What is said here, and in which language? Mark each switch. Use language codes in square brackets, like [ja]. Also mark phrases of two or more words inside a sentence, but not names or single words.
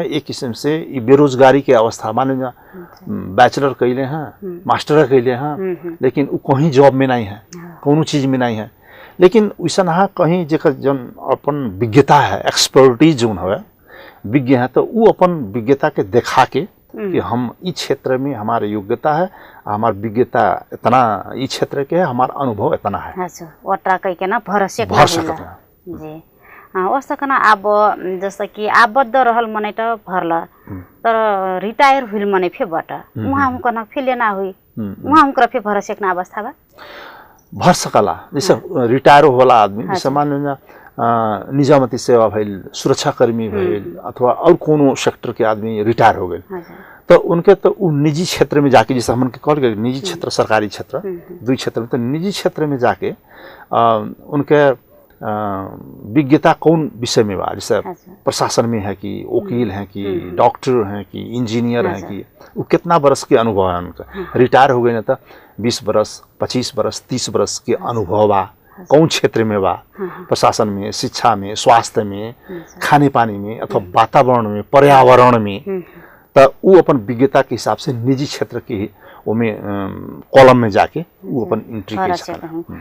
[hi] एक किस्म से ये बेरोजगारी के अवस्था मान लीजिए बैचलर कैले हैं, मास्टर कैले हैं, लेकिन वो कहीं जॉब में नहीं है, कोनो चीज में नहीं है, लेकिन वैसा ना कहीं जेकर जो अपन विज्ञता है, एक्सपर्टीज जो है विज्ञ है, तो वो अपन विज्ञता के दिखा के कि हम इस क्षेत्र में हमारी योग्यता है, हमारी विज्ञता इतना इस क्षेत्र के है, हमारा अनुभव इतना है। अच्छा, वटा कह के ना भर सकता जी। [thl] वस्तो कना अब जस्तो कि आबद्ध रहल मने त भरला, तर रिटायर हुइल मने फे बट उहाँ हुकन फेले ना हुई, उहाँ हुकर फे भर सकना अवस्था बा, भर सकला। [hi] जैसे रिटायर होला आदमी, जैसे मान लीजिए निजामती सेवा भइल, सुरक्षाकर्मी भइल, अथवा और कोनो सेक्टर के आदमी रिटायर हो गए, तो उनके तो निजी क्षेत्र में जाके, जैसे हमन के कहल गए निजी क्षेत्र सरकारी क्षेत्र दो क्षेत्र में, तो निजी क्षेत्र में जाके उनके विज्ञता कौन विषय में बा, जैसे प्रशासन में है कि वकील हैं कि डॉक्टर हैं कि इंजीनियर हैं कि वो कितना बरस के अनुभव है उनका, रिटायर हो गए ना तो 20 बरस 25 बरस 30 बरस के अनुभव बा, कौन क्षेत्र में बा, प्रशासन में, शिक्षा में, स्वास्थ्य में, खाने पानी में, अथवा वातावरण में, पर्यावरण में, तो वो अपन विज्ञता के हिसाब से निजी क्षेत्र के ओमे कॉलम में जाके वो अपन एंट्री कर सकता।